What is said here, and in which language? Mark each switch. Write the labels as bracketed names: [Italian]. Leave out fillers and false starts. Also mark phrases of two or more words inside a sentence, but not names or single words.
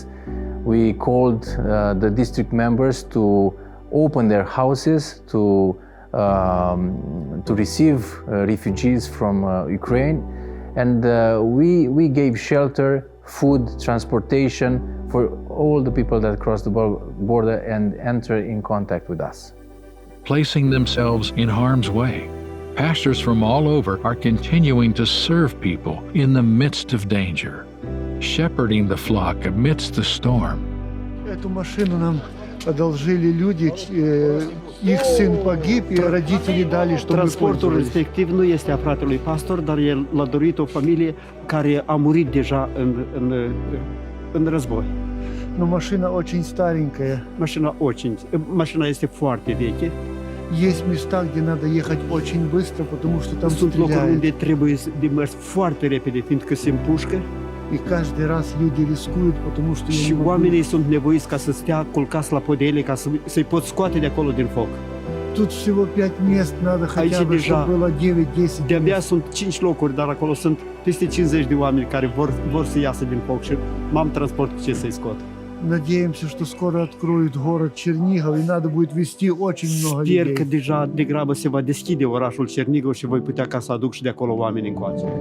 [English] We called the district members to open their houses to receive refugees from Ukraine, and we gave shelter, food, transportation for all the people that cross the border and enter in contact with us. Placing themselves in harm's way, pastors from all over are continuing to serve people in the midst of danger, shepherding the flock amidst the storm. [Russian] Эту машину нам одолжили люди, их сын погиб, и родители дали, чтобы мы [Romanian] Transportul [Russian] пользовались. [Romanian] respectiv nu este a fratelui pastor, dar el l-a dorit o familie care a murit deja în război. [Russian] Но машина очень старенькая. [Romanian] Mașina este foarte veche. [Russian] Есть места, где надо ехать очень быстро, потому что там [Romanian] Sunt locuri [Russian] стреляют. [Romanian] unde trebuie de mers foarte repede, fiindcă se împușcă [Russian] И каждый раз люди рискуют, потому что я [Romanian] și [Russian] не могу. [Romanian] oamenii sunt nevoiți ca să stea culcați la podele ca să-i pot scoate de acolo din foc. [Russian] Тут всего 5 мест, надо хотя бы, [Romanian] deja [Russian] чтобы было 9-10 [Romanian] De-abia [Russian] мест. [Romanian] sunt 5 locuri, dar acolo sunt peste 50 de oameni care vor să iasă din foc și m-am transport cu ce să-i scot. [Russian] Надеемся, что скоро откроют город Чернигов, и надо будет везти очень много [Romanian] Sper că [Russian] людей. [Romanian] deja degrabă se va deschide orașul Cernigov și voi putea ca să aduc și de acolo oameni încoace.